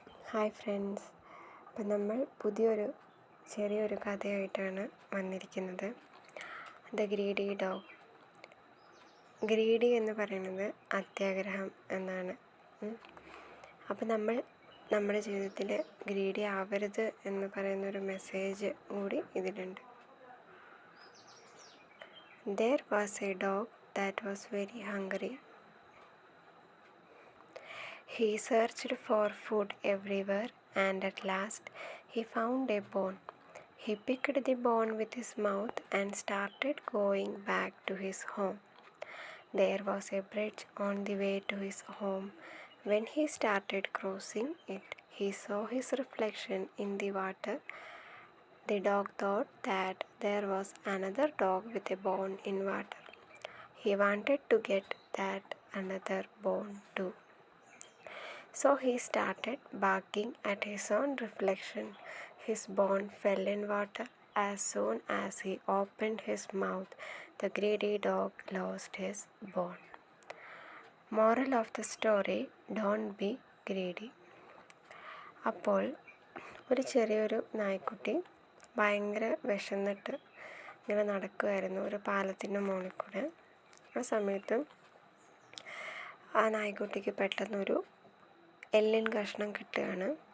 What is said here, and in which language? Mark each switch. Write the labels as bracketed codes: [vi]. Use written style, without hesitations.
[ml] Hi friends, അപ്പം നമ്മൾ പുതിയൊരു ചെറിയൊരു കഥയായിട്ടാണ് വന്നിരിക്കുന്നത്. The greedy dog. ഗ്രീഡി എന്ന് പറയുന്നത് അത്യാഗ്രഹം എന്നാണ്. അപ്പം നമ്മൾ നമ്മുടെ ജീവിതത്തിൽ ഗ്രീഡി ആവരുത് എന്ന് പറയുന്നൊരു മെസ്സേജ് കൂടി ഇതിലുണ്ട്. [en] There was a dog that was very hungry. He searched for food everywhere, and at last he found a bone. He picked the bone with his mouth and started going back to his home. There was a bridge on the way to his home. When he started crossing it, he saw his reflection in the water. The dog thought that there was another dog with a bone in water. He wanted to get that another bone too. So he started barking at his own reflection. His bone fell in water. As soon as he opened his mouth, the greedy dog lost his bone. Moral of the story: don't be greedy. [ml] അപ്പോൾ ഒരു ചെറിയൊരു നായ്ക്കുട്ടി ഭയങ്കര വിശന്നിട്ട് ഇങ്ങനെ നടക്കുമായിരുന്നു ഒരു പാലത്തിൻ്റെ മുകളിൽ കൂടെ. ആ സമയത്ത് ആ നായ്ക്കുട്ടിക്ക് പെട്ടെന്നൊരു എല്ലിൻ കഷ്ണം കിട്ടുകയാണ്.